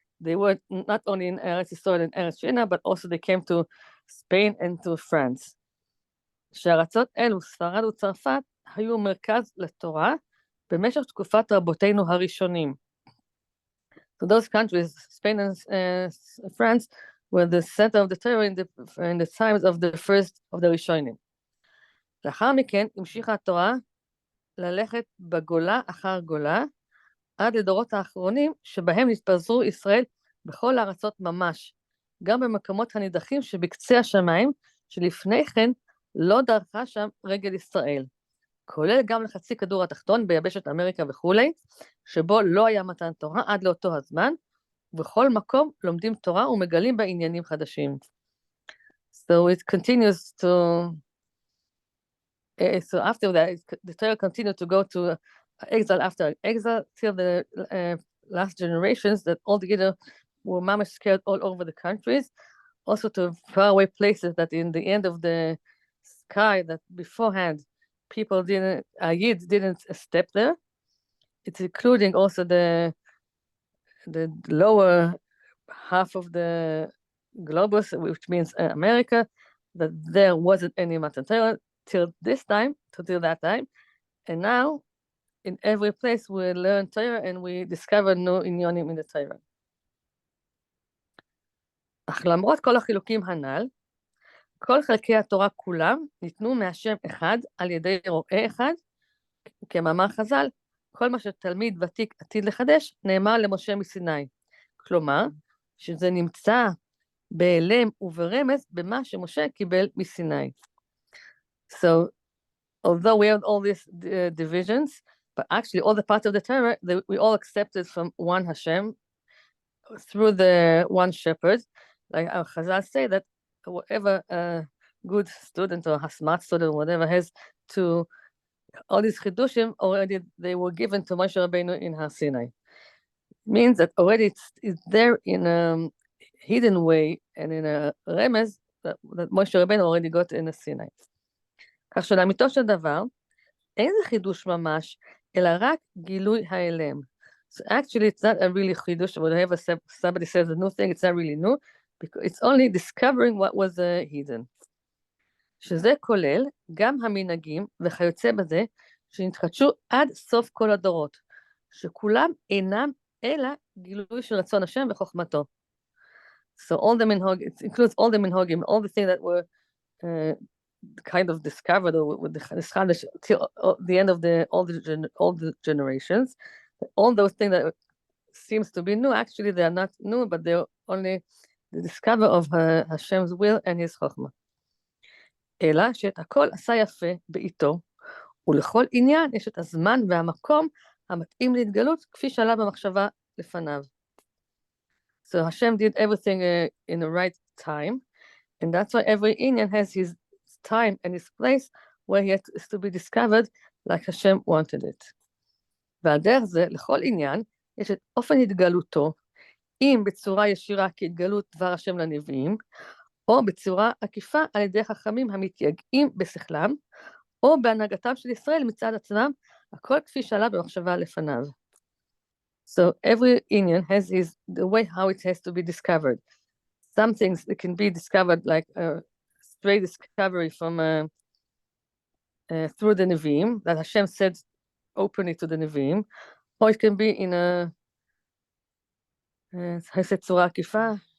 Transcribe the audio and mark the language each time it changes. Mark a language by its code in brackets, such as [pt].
[en] They were not only in Eretz Yisrael and Eretz Shina, but also they came to Spain and to France. [he] שארצות אלו, ספרד וצרפת, היו מרכז לתורה במשך תקופת רבותינו הראשונים. [en] So those countries, Spain and France, were the center of the Torah in the times of the first of the Rishonim. [he] לאחר מכן המשיכה התורה ללכת בגולה אחר גולה, עד לדורות האחרונים שבהם נתפזרו ישראל בכל הארצות ממש, גם במקומות הנידחים שבקצה השמיים, שלפני כן לא דרכה שם רגל ישראל, כולל גם לחצי כדור התחתון ביבשת אמריקה וכולי, שבו לא היה מתן תורה עד לאותו הזמן, ובכל מקום לומדים תורה ומגלים בה עניינים חדשים. [en] So it continues to... So after that, the Torah continued to go to exile after exile till the last generations that altogether were mamash scared all over the countries, also to faraway places that in the end of the sky that beforehand people didn't step there. It's including also the lower half of the globus, which means America, that there wasn't any Matan Torah till that time, and now in every place we learn Torah and we discover new inyonim in the Torah. [he] אך למרות כל החילוקים הנ"ל, כל חלקי התורה כולם ניתנו מהשם אחד על ידי רואה אחד, כמאמר חז"ל, כל מה שתלמיד ותיק עתיד לחדש נאמר למשה מסיני. כלומר, שזה נמצא בהלם וברמז במה שמשה קיבל מסיני. [en] So, although we have all these divisions, but actually all the parts of the Torah, we all accepted from one Hashem, through the one shepherd. Like our Chazal say that whoever a good student or a smart student or whatever has to, all these chidushim already, they were given to Moshe Rabbeinu in Har Sinai. Means that already it's there in a hidden way and in a remez that Moshe Rabbeinu already got in the Sinai. [he] כך שלאמיתו של דבר, אין זה חידוש ממש, אלא רק גילוי ההלם. [en] So actually it's not a really חידוש, whenever somebody says a new thing, it's not really new, because it's only discovering what was hidden. [he] שזה כולל גם המנהגים וכיוצא בזה, שנתחדשו עד סוף כל הדורות, שכולם אינם אלא גילוי של רצון השם וחוכמתו. [en] So all the minhag, it includes all the minhagim, all the things that were kind of discovered with the Chadash till the end of all the generations. All those things that seems to be new, actually they are not new, but they're only the discover of Hashem's will and his chokmah. [he] אלא שאת הכל עשה יפה בעיתו, ולכל עניין יש את הזמן והמקום המתאים להתגלות, כפי שעלה במחשבה לפניו. [en] So Hashem did everything in the right time, and that's why every Inyan has his time and his place where he has to be discovered like Hashem wanted it. [he] ועל דרך זה, לכל עניין, יש את אופן התגלותו, אם בצורה ישירה כהתגלות דבר השם לנביאים, או בצורה עקיפה על ידי חכמים המתייגעים בשכלם, או בהנהגתם של ישראל מצד עצמם, הכל כפי שעלה במחשבה לפניו. [en] So every Inyan has the way how it has to be discovered. Some things that can be discovered like a straight discovery from through the Nevi'im, that Hashem said openly to the Nevi'im, or it can be in a [he] צורה עקיפה,